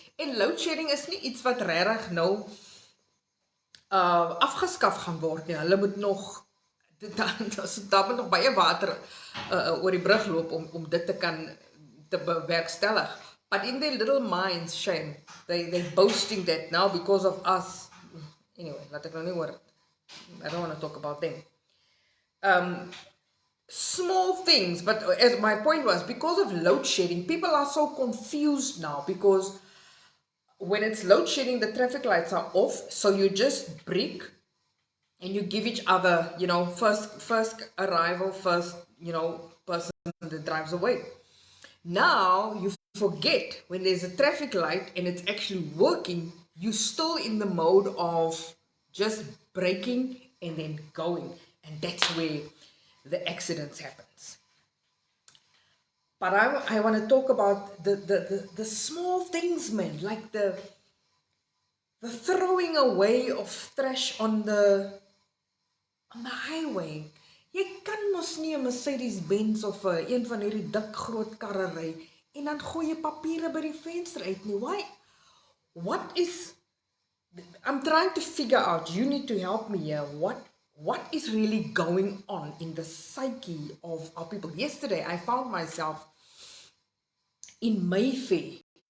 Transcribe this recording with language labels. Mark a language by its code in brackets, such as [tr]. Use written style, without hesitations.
[af] En load shedding is nie iets wat regtig nou afgeskaf gaan word nie. Hulle moet nog, daar moet nog baie water oor die brug loop om dit te bewerkstellig. [en] But in their little minds, shame, they're boasting that now because of us. Anyway, [af] laat ek nou nie hoor. [en] I don't want to talk about them. Small things, but as my point was, because of load shedding, people are so confused now, because when it's load shedding, the traffic lights are off, so you just brake and you give each other, you know, first arrival, first, you know, person that drives away. Now you forget when there's a traffic light and it's actually working, you're still in the mode of just braking and then going. And that's where the accidents happens. But I want to talk about the small things, man, like the throwing away of trash on the highway. [af] Jy kan mos nie 'n Mercedes-Benz of een van hierdie dik groot karre ry en dan gooi jy papiere by die venster uit nie. [en] Why? What is, I'm trying to figure out, you need to help me here, what is really going on in the psyche of our people? Yesterday, I found myself in Mayfair.